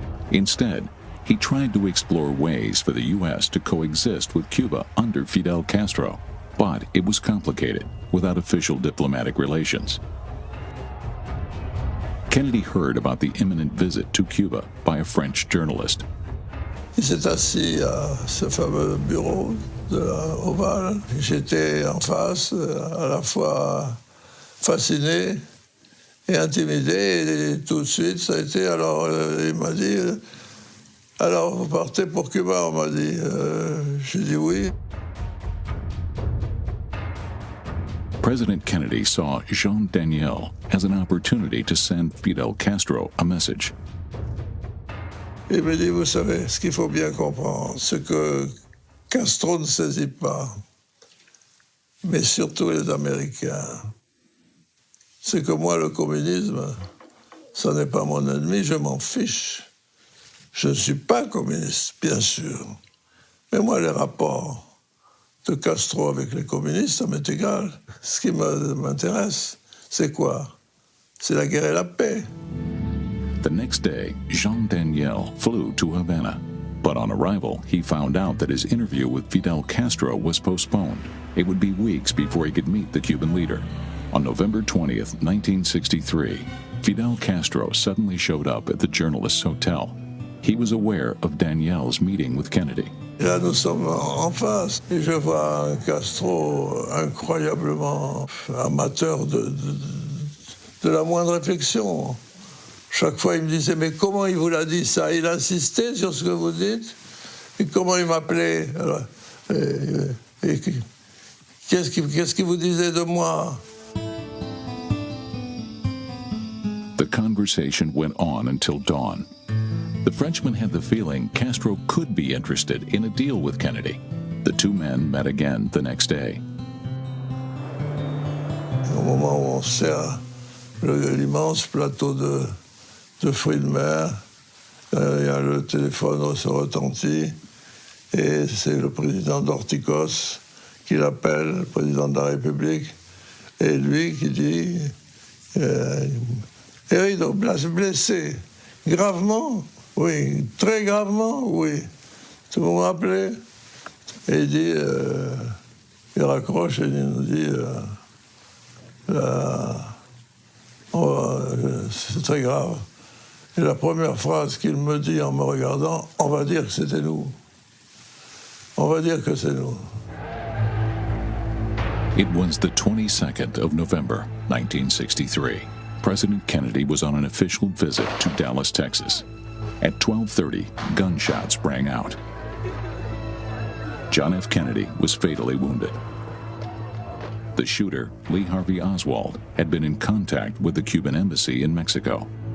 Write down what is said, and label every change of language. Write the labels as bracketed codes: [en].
[en] Instead, he tried to explore ways for the U.S. to coexist with Cuba under Fidel Castro, but it was complicated without official diplomatic relations. Kennedy heard about the imminent visit to Cuba by a French journalist. [fr] Il s'est assis à ce fameux bureau de la Ovale. J'étais en face, à la fois fasciné et intimidé. Et tout de suite, ça a été, alors il m'a dit, alors vous partez pour Cuba, on m'a dit. J'ai dit oui. [en] President Kennedy saw Jean Daniel as an opportunity to send Fidel Castro a message. [fr] Il me dit, vous savez, ce qu'il faut bien comprendre, ce que Castro ne saisit pas, mais surtout les Américains, c'est que moi, le communisme, ça n'est pas mon ennemi, je m'en fiche. Je ne suis pas communiste, bien sûr. Mais moi, les rapports de Castro avec les communistes, ça m'est égal. Ce qui m'intéresse, c'est quoi? C'est la guerre et la paix. [en] The next day, Jean Daniel flew to Havana. But on arrival, he found out that his interview with Fidel Castro was postponed. It would be weeks before he could meet the Cuban leader. On November 20th, 1963, Fidel Castro suddenly showed up at the journalist's hotel. He was aware of Daniel's meeting with Kennedy. [fr] Là, nous sommes en face, et je vois un Castro incroyablement amateur de la moindre réflexion. Chaque fois, il me disait, mais comment il vous l'a dit ça? Il insistait sur ce que vous dites. Et comment il m'appelait? Qu'est-ce qu'il vous disait de moi? [en] The conversation went on until dawn. The Frenchman had the feeling Castro could be interested in a deal with Kennedy. The two men met again the next day. [fr] Au moment où on sert l'immense plateau de fruits de mer, le téléphone se retentit et c'est le président d'Ortikos qui l'appelle, le président de la République, et lui qui dit Herido, blessé, gravement? Oui, très gravement, oui. Vous me rappelez? Et il dit, il raccroche et il nous dit, c'est très grave. Et la première phrase qu'il me dit en me regardant, on va dire que c'était nous. On va dire que c'est nous. [en] It was the 22nd of November, 1963. President Kennedy was on an official visit to Dallas, Texas. At 12:30, gunshots rang out. John F. Kennedy was fatally wounded. The shooter, Lee Harvey Oswald, had been in contact with the Cuban embassy in Mexico.